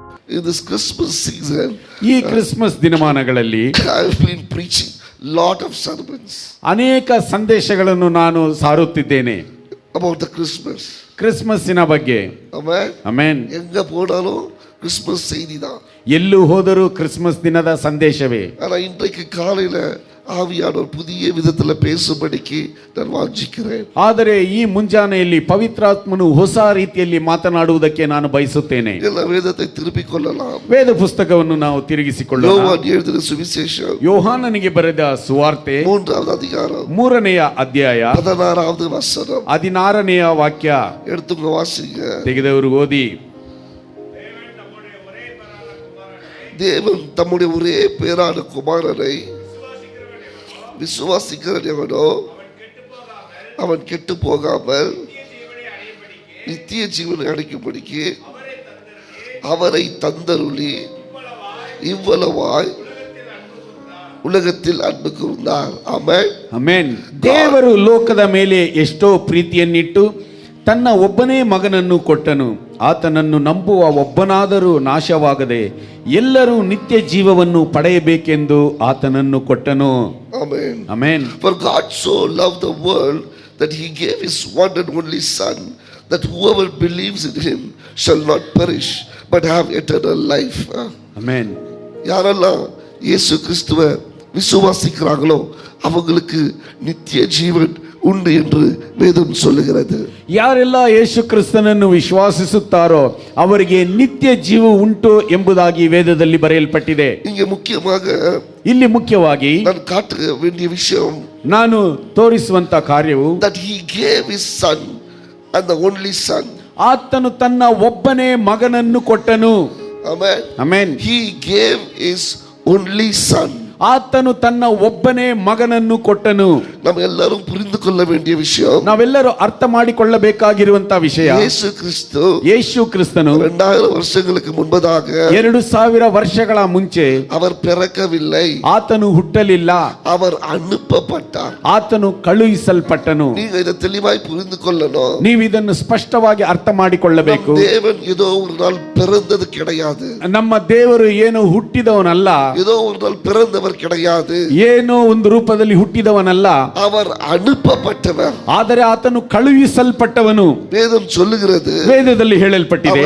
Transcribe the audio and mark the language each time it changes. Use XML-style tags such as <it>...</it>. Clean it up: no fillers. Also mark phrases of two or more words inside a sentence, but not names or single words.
<en>in this Christmas season,</en> <kn>ಈ ಕ್ರಿಸ್ಮಸ್ ದಿನಮಾನಗಳಲ್ಲಿ</kn> <en>I've been preaching lot of sermons</en> <kn>ಅನೇಕ ಸಂದೇಶಗಳನ್ನು ನಾನು ಸಾರುತ್ತಿದ್ದೇನೆ</kn> <en>about the Christmas.</en> <kn>ಕ್ರಿಸ್ಮಸ್ಸಿನ ಬಗ್ಗೆ.</kn> <en>Amen.</en> <kn>ಆಮೆನ್.</kn> <ta>எங்க போனாலும் கிறிஸ்மஸ் செய்தி தான்.</ta> <kn>ಎಲ್ಲೂ ಹೋದರೂ ಕ್ರಿಸ್ಮಸ್ ದಿನದ ಸಂದೇಶವೇ.</kn> <ta>ஆனா இன்றைக்கு காலையில ஆவியானவர் புதிய விதத்துல பேசும்படிக்கு நான் வாஞ்சிக்கிறேன்.</ta> <kn>ಆದರೆ ಈ ಮುಂಜಾನೆಯಲ್ಲಿ ಪವಿತ್ರಾತ್ಮನು ಹೊಸ ರೀತಿಯಲ್ಲಿ ಮಾತನಾಡುವುದಕ್ಕೆ ನಾನು ಬಯಸುತ್ತೇನೆ.</kn> <ta>எல்ல வேதத்தை திருப்பிக் கொள்ளலாம்.</ta> <kn>ವೇದ ಪುಸ್ತಕವನ್ನು ನಾವು ತಿರುಗಿಸಿಕೊಳ್ಳೋಣ.</kn> <ta>யோவான் எழுதின சுவிசேஷம்</ta> <kn>ಯೋಹಾನನಿಗೆ ಬರೆದ ಸುವಾರ್ತೆ</kn> <ta>3வது அதிகாரம்</ta> <kn>3ನೇ ಅಧ್ಯಾಯ</kn> <ta>16வது வசனம்.</ta> <kn>16ನೇ ವಾಕ್ಯ</kn> <ta>எடுத்துங்க வாசிங்க.</ta> <kn>ತೆಗೆದವರು ಓದಿ.</kn> <ta>தேவன் தம்முடைய ஒரே பேரான குமாரனை விசுவாசிக்கிறவனோ அவன் கெட்டு போகாமல் நித்திய ஜீவனை அடைக்கும்படிக்கு அவரை தந்தருளி இவ்வளவாய் உலகத்தில் அன்பு கூர்ந்தார். ஆமென்.</ta> <kn>ಆಮೆನ್. ದೇವರು ಲೋಕದ ಮೇಲೆ ಎಷ್ಟೋ ಪ್ರೀತಿಯನ್ನಿಟ್ಟು ತನ್ನ ಒಬ್ಬನೇ ಮಗನನ್ನು ಕೊಟ್ಟನು. ಆತನನ್ನು ನಂಬುವ ಒಬ್ಬನಾದರೂ ನಾಶವಾಗದೆ ಎಲ್ಲರೂ ನಿತ್ಯ ಜೀವವನ್ನು ಪಡೆಯಬೇಕೆಂದು ಆತನನ್ನು ಕೊಟ್ಟನು.</kn> <en>Amen.</en> <kn>ಆಮೆನ್.</kn> <en>For God so loved the world that he gave his one and only son, that whoever believes in him shall not perish but have eternal life.</en> <kn>ಆಮೆನ್.</kn> <ta>யாரெல்லாம் இயேசு கிறிஸ்துவை விசுவாசிக்கிறாங்களோ அவங்களுக்கு நித்திய ஜீவன் உண்டு என்று வேதம் சொல்லுகிறது.</ta> <kn>ಯಾರೆಲ್ಲ ಯೇಸು ಕ್ರಿಸ್ತನನ್ನು ವಿಶ್ವಾಸಿಸುತ್ತಾರೋ ಅವರಿಗೆ ನಿತ್ಯ ಜೀವ ಉಂಟು ಎಂಬುದಾಗಿ ವೇದದಲ್ಲಿ ಬರೆಯಲ್ಪಟ್ಟಿದೆ.</kn> <ta>இங்க முக்கியமாக</ta> <kn>ಇಲ್ಲಿ ಮುಖ್ಯವಾಗಿ</kn> <ta>நான் காட்ட வேண்டிய விஷயம்,</ta> <kn>ನಾನು ತೋರಿಸುವಂತ ಕಾರ್ಯವು</kn> <en>that he gave his son and the only son.</en> <kn>ಆತನು ತನ್ನ ಒಬ್ಬನೇ ಮಗನನ್ನು ಕೊಟ್ಟನು.</kn> <en>Amen.</en> <kn>ಆಮೆನ್.</kn> <en>He gave his only son.</en> <kn>ಆತನು ತನ್ನ ಒಬ್ಬನೇ ಮಗನನ್ನು ಕೊಟ್ಟನು.</kn> <ta>நம்ம எல்லாரும் புரிந்து கொள்ள வேண்டிய விஷயம்,</ta> <kn>ನಾವೆಲ್ಲರೂ ಅರ್ಥ ಮಾಡಿಕೊಳ್ಳಬೇಕಾಗಿರುವಂತ ವಿಷಯ,</kn> <ta>இயேசு கிறிஸ்து</ta> <kn>ಯೇಸು ಕ್ರಿಸ್ತನು</kn> <ta>2000 வருஷங்களுக்கு முன்பதாக</ta> <kn>2000 ವರ್ಷಗಳ ಮುಂಚೆ</kn> <ta>அவர் பிறக்கவில்லை,</ta> <kn>ಆತನು ಹುಟ್ಟಲಿಲ್ಲ,</kn> <ta>அவர் அனுப்பப்பட்டார்.</ta> <kn>ಆತನು ಕಳುಹಿಸಲ್ಪಟ್ಟನು.</kn> <ta>நீங்க இதை தெளிவாய் புரிந்து கொள்ளணும்.</ta> <kn>ನೀವು ಇದನ್ನು ಸ್ಪಷ್ಟವಾಗಿ ಅರ್ಥ ಮಾಡಿಕೊಳ್ಳಬೇಕು.</kn> <ta>தேவன் ஏதோ ஒரு நாள் பிறந்தது கிடையாது.</ta> <kn>ನಮ್ಮ ದೇವರು ಏನು ಹುಟ್ಟಿದವನಲ್ಲ,</kn> <ta>ஏதோ ஒரு நாள் பிறந்தவர் கிடையாது.</ta> <kn>ಏನೋ ಒಂದು ರೂಪದಲ್ಲಿ ಹುಟ್ಟಿದವನಲ್ಲ,</kn> <ta>அவர் அனுப்பப்பட்டவர்.</ta> <kn>ಆದರೆ ಆತನು ಕಳುಹಿಸಲ್ಪಟ್ಟವನು.</kn> <ta>வேதம் சொல்லுகிறது,</ta> <kn>ವೇದದಲ್ಲಿ ಹೇಳಲ್ಪಟ್ಟಿದೆ,</kn>